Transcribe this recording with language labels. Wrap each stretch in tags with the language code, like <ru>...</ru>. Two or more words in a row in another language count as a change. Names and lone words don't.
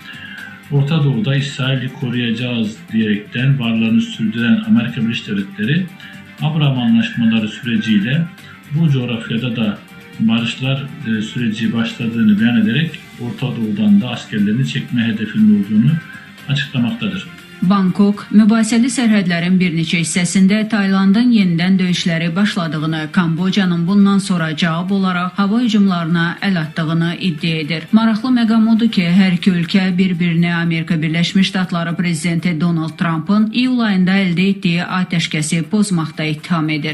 <tr>Orta Doğu'da İsrail'i koruyacağız diyerekten varlığını sürdüren Amerika Birleşik Devletleri, Abraham Anlaşmaları süreciyle bu coğrafyada da barışlar süreci başladığını beyan ederek Orta Doğu'dan da askerlerini çekme hedefinin olduğunu açıklamaktadır.</tr> <az>Bangkok, mübahisəli sərhədlərin bir neçə hissəsində Taylandın yenidən döyüşləri başladığını, Kambocanın bundan sonra cavab olaraq hava hücumlarına əl atdığını iddia edir. Maraqlı məqam odur ki, hər iki ölkə bir-birini Amerika Birləşmiş Ştatları prezidenti Donald Trump'ın iyul ayında əldə etdiyi atəşkəsi pozmaqda ittiham edir.</az>